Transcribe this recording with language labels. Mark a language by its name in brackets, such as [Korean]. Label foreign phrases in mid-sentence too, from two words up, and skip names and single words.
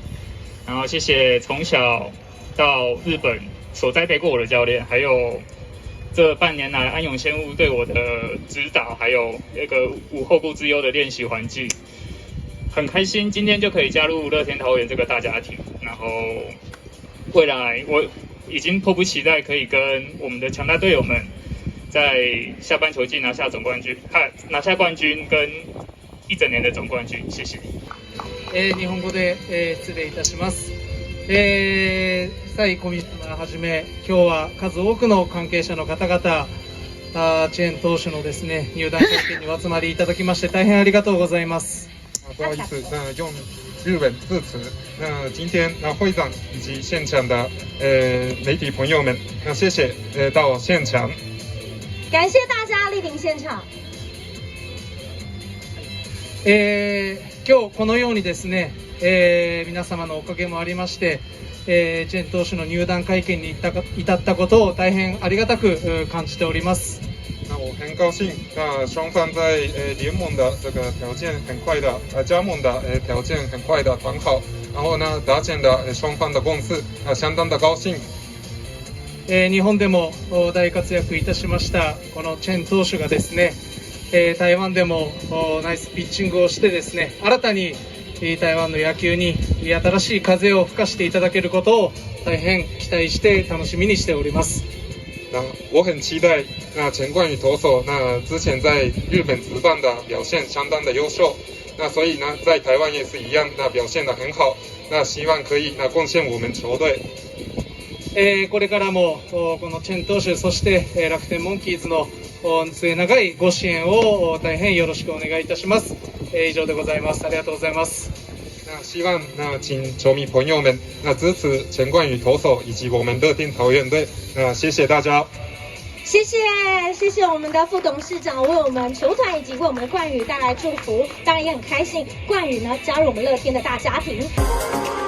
[Chinese] 然后谢谢从小到日本所栽培过我的教练，还有这半年来安永仙屋对我的指导，还有那个无后顾之忧的练习环境，很开心今天就可以加入乐天桃园这个大家庭。然后未来我已经迫不及待可以跟我们的强大队友们在下半球季拿下冠军跟一整年的总冠军。谢谢。 [Japanese] 日本語で、失礼いたします。蔡コミッショナーはじめ、今日は数多くの関係者の方々、チェン投手のですね、入団会見にお集まりいただきまして大変ありがとうございます。 [Chinese] 不好意思，用日文致辞。今天会长以及现场的媒体朋友们，谢谢到现场。感谢大家莅临现场。 [Japanese] 今日このようにですね、皆様のおかげもありまして、チェン投手の入団会見に至ったことを大変ありがたく感じております。 [Chinese] 我很高兴，双方在联盟的这个条件很快的，加盟的条件很快的谈好，然后呢，达成的双方的共识，相当的高興。 [Japanese] 日本でも大活躍いたしましたこのチェン投手がですね、台湾でもナイスピッチングをしてですね、新たに台湾の野球に新しい風を吹かしていただけることを大変期待して楽しみにしております。 [Chinese] 我很期待陈冠宇投手之前在日本职棒的表现相当的优秀，所以在台湾也是一样表现得很好，希望可以贡献我们球队。 [Japanese] これからもこのチェン投手、そして楽天モンキーズの末永いご支援を大変よろしくお願いいたします。以上でございます。ありがとうございます。 [Chinese] 希望请球迷朋友们支持陈冠宇投手以及我们乐天桃园队。谢谢大家。谢谢我们的副董事长为我们球团以及为我们的冠宇带来祝福，当然也很开心冠宇呢加入我们乐天的大家庭。